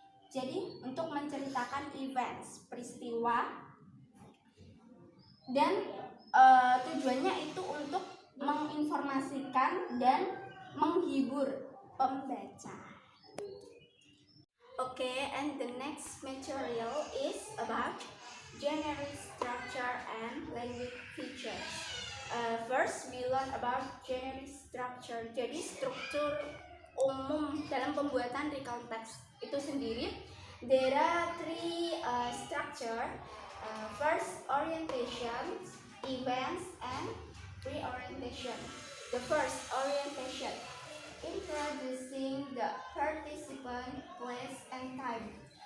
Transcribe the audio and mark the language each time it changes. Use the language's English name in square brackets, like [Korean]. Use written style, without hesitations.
[Indonesian] Jadi untuk menceritakan events, peristiwa, dan tujuannya itu untuk menginformasikan dan menghibur pembaca. [English] Okay, and the next material is about genre structure and language features. First, we learn about genre structure. [Indonesian] Jadi struktur umum dalam pembuatan recount text itu sendiri. [English] There are three structure. First, orientation, events, and reorientation. The first, orientation. Introducing the participant, place, and time.